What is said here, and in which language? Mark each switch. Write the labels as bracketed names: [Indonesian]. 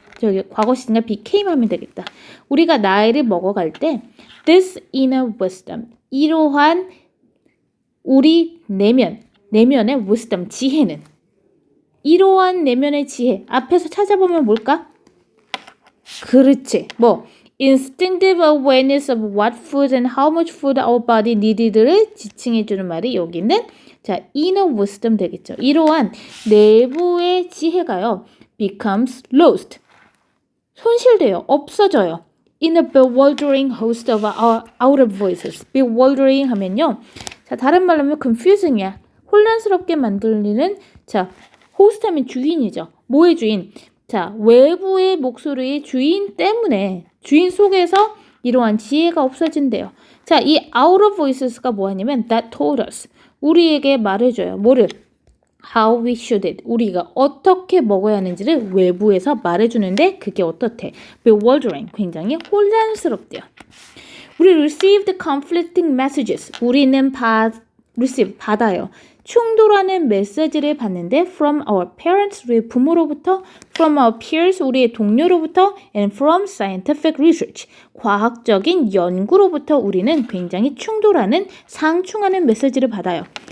[Korean] 저기 과거 시제가 became 하면 되겠다. 우리가 나이를 먹어갈 때 [English] this inner wisdom, [Korean] 이러한 우리 내면의 wisdom, 지혜는, 이러한 내면의 지혜, 앞에서 찾아보면 뭘까? 그렇지. 뭐 [English] instinctive awareness of what food and how much food our body needed [Korean] 를 지칭해주는 말이 여기는 자, inner wisdom 되겠죠. 이러한 내부의 지혜가요, becomes lost, 손실돼요, 없어져요. [English] in a bewildering host of our outer voices. [Korean] bewildering 하면요, 자, 다른 말로 하면 confusing이야, 혼란스럽게 만들리는, 자, host 하면 주인이죠. 뭐의 주인? 자, 외부의 목소리의 주인 때문에, 주인 속에서 이러한 지혜가 없어진대요. 자, 이 outer voices가 뭐하냐면 [English] that told us, [Korean] 우리에게 말해줘요. 뭐를? [English] how we should eat. [Korean] 우리가 어떻게 먹어야 하는지를 외부에서 말해주는데 그게 어떻대? bewildering. 굉장히 혼란스럽대요. [English] We received conflicting messages. [Korean] 우리는 받아요. 충돌하는 메시지를 받는데 [English] from our parents, [Korean] 우리의 부모로부터, [English] from our peers, [Korean] 우리의 동료로부터, [English] and from scientific research, [Korean] 과학적인 연구로부터 우리는 굉장히 충돌하는, 상충하는 메시지를 받아요.